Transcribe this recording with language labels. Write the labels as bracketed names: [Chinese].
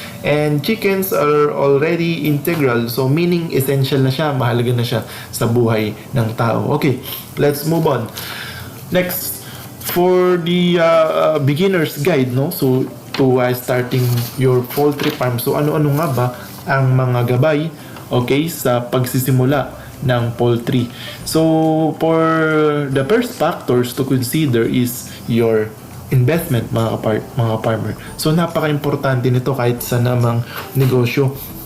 [English] And chickens are already integral, so meaning essential na siya, [Filipino] mahalaga na siya sa buhay ng tao. [English] Okay, let's move on. Next, for the beginner's guide, no? So to starting your poultry farm. [Filipino] So ano-ano nga ba ang mga gabay, okay, sa pagsisimula ng poultry? [English] So for the first factors to consider is your investment, mga farmer. [Filipino] So napaka-importante nito kahit sa namang negosyo.